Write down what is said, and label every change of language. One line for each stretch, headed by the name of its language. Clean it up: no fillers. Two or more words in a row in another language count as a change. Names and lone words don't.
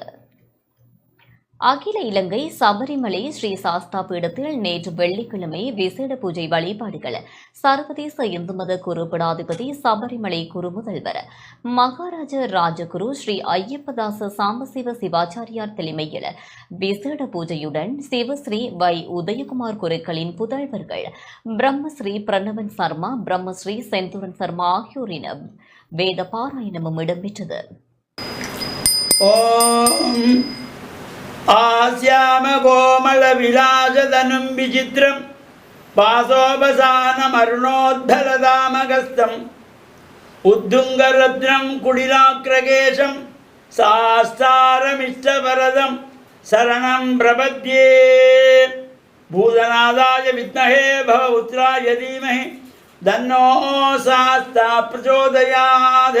Tamil: அகில இலங்கை சபரிமலை ஸ்ரீ சாஸ்தா பீடத்தில் நேற்று வெள்ளிக்கிழமை விசேட பூஜை வழிபாடுகள் சர்வதேச இந்து மத குருபடாதிபதி சபரிமலை குரு முதல்வர் மகாராஜ ராஜகுரு ஸ்ரீ ஐயப்பதாச சாம்பசிவ சிவாச்சாரியார் தலைமையில் விசேட பூஜையுடன் சிவஸ்ரீ வை உதயகுமார் குருக்களின் புதல்வர்கள் பிரம்மஸ்ரீ பிரணவன் சர்மா, பிரம்மஸ்ரீ செந்தூரன் சர்மா ஆகியோரின் வேத பாராயணமும் இடம்பெற்றது.
Sanskrit: आस्याम कोमल विलासधनं विचित्रं पाशोपसानमरुणोद्धलदामगस्तम् उद्धुङ्गरत्नं कुटिलाग्रकेशं सास्तारमिष्टवरदं शरणं प्रपद्ये भूतनादाय विद्महे भवपुत्राय धीमहि तन्नो शास्ता प्रचोदयात्.